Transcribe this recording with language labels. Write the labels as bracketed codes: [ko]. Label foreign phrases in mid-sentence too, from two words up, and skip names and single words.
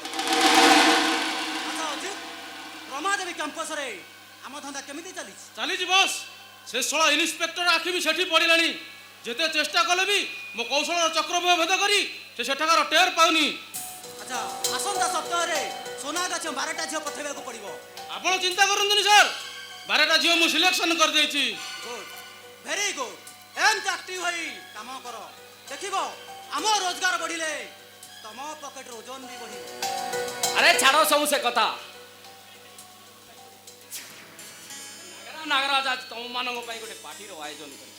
[or] ଆଚ୍ଛା ଅଜିତ, ରମାଦେବୀ କ୍ୟାମ୍ପସରେ ଆମ ଧନ୍ଦା କେମିତି ଚାଲିଛି? ଚାଲିଛି ବସ୍। ସେ ଶଳା ଇନ୍ସପେକ୍ଟର ଆଖି ବି ସେଠି ପଡ଼ିଲାଣି। ଯେତେ ଚେଷ୍ଟା କଲେ ବି ମୋ କୌଶଳର ଚକ୍ରବ୍ୟୂହ ଭେଦ କରି ସେ ସେଠାକାର ଟେର ପାଉନି। ଆଚ୍ଛା, ଆସନ୍ତା ସପ୍ତାହରେ সোনাগাছ 12টা ঝিଅ ପଠେଇବାକୁ ପଡ଼ିବ। ଆପଣ ଚିନ୍ତା କରନ୍ତୁନି ସାର୍, 12ଟା ଝିଅ ମୁଁ ସିଲେକ୍ସନ କରିଦେଇଛି। ଗୁଡ୍, [en] very good. [or] ଏମିତି ଆକ୍ଟିଭ ହୋଇ କାମ କର। ଦେଖିବ ଆମ ରୋଜଗାର ବଢ଼ିଲେ ତମ ପକେଟର ଓଜନ ବି ବଢ଼ିବ। ଆରେ ଛାଡ଼ ସବୁ ସେ କଥା। ନାଗରାଜ ଆଜି ତମମାନଙ୍କ ପାଇଁ ଗୋଟେ ପାର୍ଟିର ଆୟୋଜନ କରିଛି।